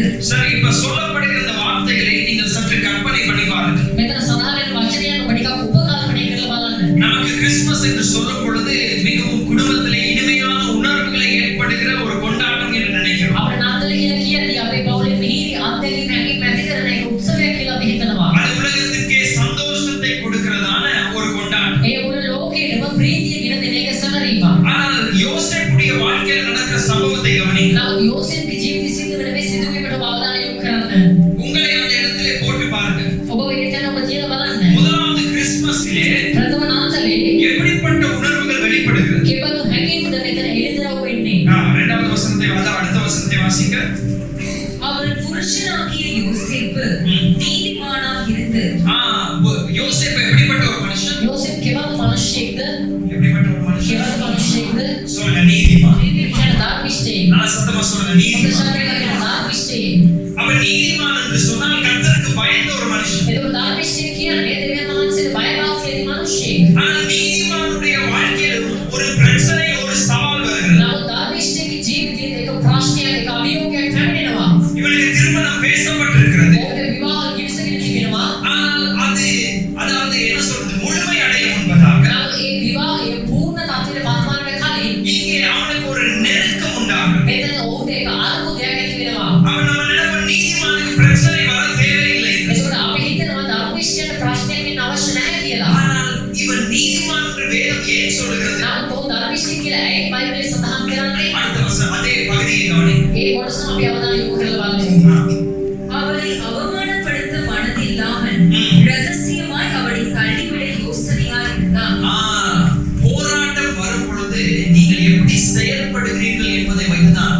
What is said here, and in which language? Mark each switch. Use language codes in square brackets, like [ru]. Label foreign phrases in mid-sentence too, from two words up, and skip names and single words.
[ta] சரி, இப்ப சொல்லப்படுகிற இந்த வார்த்தைகளை நீங்கள் சற்று கற்பனை பண்ணி பாருங்கள். [si] මෙතන සඳහන් වෙන වචනයන් ටිකක් උපකල්පනය කරලා බලන්න. [ta] நமக்கு கிறிஸ்துமஸ் என்று சொல்லும் பொழுது மிகவும் குடும்பத்திலே இனிமையான உணர்வுகளை ஏற்படுகிற ஒரு கொண்டாட்டம் என்று நினைக்கிறோம். [si] අපේ නාතල කියලා කියන්නේ අපේ පවුලේ මිහිරි අත්දැකීම් හැකියාව ඇති කරන එක උත්සවයක් කියලා අපි හිතනවා. [ta] அது உலகத்திற்கே சந்தோஷத்தை கொடுக்கிறதான ஒரு கொண்டாட்டம். [si] ඒ මුළු ලෝකෙටම ප්‍රීතිය ගෙන දෙන එක සැමරීමක්. [ta] ஆனால் யோசேப்புடைய வாழ்க்கையில் நடக்கிற சம்பவத்தை கவனியுங்கள். [si] නමුත් යෝසේප්ගේ ජීවිතය සිද්ධ වෙන මේ සිදුවීමට අවධානය යොමු කරන්න. [ta] உங்களை அந்த இடத்திலே போட்டு பாருங்க. [si] ඔබ ඒකෙන් ඔබ කියලා බලන්න. [ta] முதலாவது கிறிஸ்துமஸிலே [si] ප්‍රථම නාතලේ [ta] எப்படிப்பட்ட உணர்வுகள் வெளிப்படுகிறது? [si] කෙබඳු හැඟීම්ද මෙතන එළිදරව් වෙන්නේ. [ta] இரண்டாவது வசனத்தை அடுத்த வசனத்தை வாசிங்க. அவள் புருஷனாகிய யோசேப்பு நீதிமானாக இருந்து யோசேப்பு எப்படிப்பட்ட ஒரு மனுஷன்? [si] යෝසේප් කෙබඳු මිනිසෙක්ද? [ta] எப்படிப்பட்ட ஒரு மனுஷன்? [si] කෙබඳු මිනිසෙක්ද? [ta] சொல்லுங்க, நீதிமான். [si] කියන ධර්මිෂ්ඨයෙක්. [ta] நான் சத்தமா சொல்லுங்க, நீதிமான். [si] ධර්මිෂ්ඨයෙක්. [ta] அவன் நீதிமான் என்று சொன்னால் கர்த்தருக்கு பயந்த ஒரு மனுஷன். [si] එතකොට ධර්මිෂ්ඨයෙක් කියන්නේ දෙවියන් වහන්සේට බයභක්තිය ඇති මිනිසෙක්. [ta] ஆனால் நீதிமானுடைய வாழ்க்கையில் ஒரு பிரச்சனை, ஒரு சவால் வருகிறது. [si] නමුත් ධර්මිෂ්ඨයෙක්ගේ ජීවිතයේ එක ප්‍රශ්නයක්, එක අභියෝගයක් පැමිණෙනවා. [ta] இவனுக்கு திருமணம் பேசப்பட்டிருக்கிறது. [si] ඔහුට විවාහ කිවිසගෙන තිබෙනවා. [ta] ஆனால் அதாவது என்ன சொல்றது, முழுமை அடையும் முன்பதாக [si] නමුත් ඒ විවාහය පූර්ණ තත්ත්වයට පත්වන්නට කලින් [ta] இங்கே அவனுக்கு ஒரு நெருக்கம் உண்டாகும். [si] මෙතන ඔහුට එක අරුමුදයක් ඇති වෙනවා. [ta] அவன் நம்ம நினைப்ப நீதிமானுக்கு பிரச்சனை வர தேவையில்லை. [si] එතකොට අපි හිතනවා ධර්මිෂ්ඨයට ප්‍රශ්නයක් වෙන්න අවශ්‍ය නැහැ කියලා. [ta] ஆனால் இவன் நீதிமான் என்று வேதம் ஏன் சொல்லுகிறது? [si] නමුත් ඔහු ධර්මිෂ්ඨ කියලා ඇයි බයිබලයේ සඳහන් කරන්නේ? [ta] அடுத்த வசனம் அதே பகுதியை கவனி. [si] ඒ කොටස අපි අවධානය යොමු කරලා බලමු. [ta] அவளை அவமானப்படுத்த மனதில்லாமல் ரகசியமாய் அவளை தள்ளிவிட யோசனையாய் இருந்தான். போராட்டம் வரும் பொழுது நீங்கள் எப்படி செயல்படுகிறீர்கள் என்பதை வைத்து